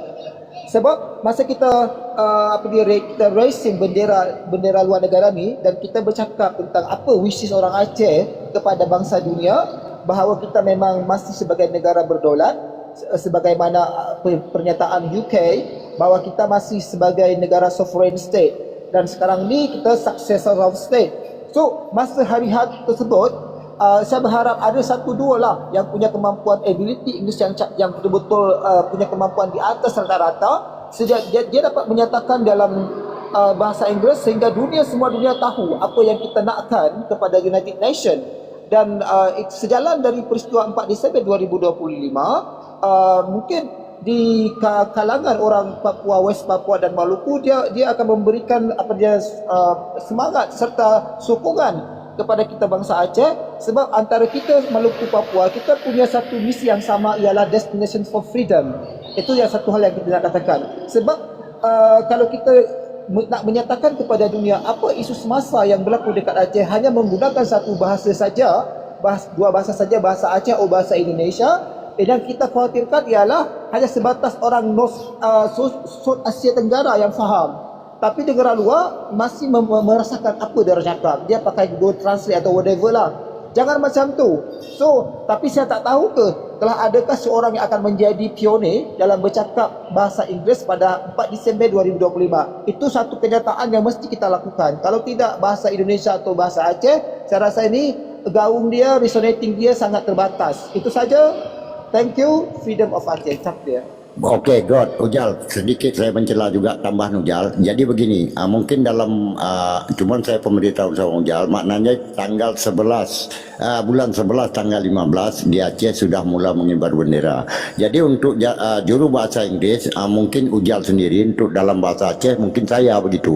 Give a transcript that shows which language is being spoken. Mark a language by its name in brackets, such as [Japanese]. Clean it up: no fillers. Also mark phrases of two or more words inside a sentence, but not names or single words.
[Malay] Sebab masa kita kita raising bendera luar negara ni, dan kita bercakap tentang apa wishes orang Aceh kepada bangsa dunia, bahawa kita memang masih sebagai negara berdaulat, sebagaimana pernyataan UK bahawa kita masih sebagai negara [English] sovereign state. [Malay] Dan sekarang ni kita [English] successor of state. [Malay] So masa hari-hari tersebut, saya berharap ada satu dua lah yang punya kemampuan [English] ability English [Malay] yang betul-betul punya kemampuan di atas rata-rata. Dia dapat menyatakan dalam bahasa Inggeris sehingga semua dunia tahu apa yang kita nakkan kepada United Nations. Dan sejalan dari peristiwa 4 Disember 2025, mungkin di kalangan orang Papua, West Papua dan Maluku, dia akan memberikan semangat serta sokongan kepada kita bangsa Aceh. Sebab antara kita Maluku Papua, kita punya satu misi yang sama, ialah [English] destination for freedom. [Malay] Itu yang satu hal yang kita nak katakan. Sebab kalau kita nak menyatakan kepada dunia apa isu semasa yang berlaku dekat Aceh hanya menggunakan satu bahasa saja, dua bahasa saja, bahasa Aceh atau bahasa Indonesia, yang kita khawatirkan ialah hanya sebatas orang South Asia Tenggara yang faham. Tapi negara luar masih merasakan apa dia cakap. Dia pakai Google Translate atau whatever lah. Jangan macam tu. So, tapi saya tak tahu telah adakah seorang yang akan menjadi pionir dalam bercakap bahasa Inggeris pada 4 Disember 2025. Itu satu kenyataan yang mesti kita lakukan. Kalau tidak bahasa Indonesia atau bahasa Aceh, saya rasa ini gaung dia, resonating dia sangat terbatas. Itu saja. [English] Thank you, freedom of Aceh. [Malay] Takbir. [Indonesian] Okey, God, Ujal, sedikit saya mencela juga tambahan Ujal. Jadi begini, mungkin dalam cuman saya pemberitahu sama Ujal, maknanya tanggal 11 bulan 11 tanggal 15 di Aceh sudah mula mengibar bendera. Jadi untuk juru bahasa Inggris mungkin Ujal sendiri, untuk dalam bahasa Aceh mungkin saya begitu.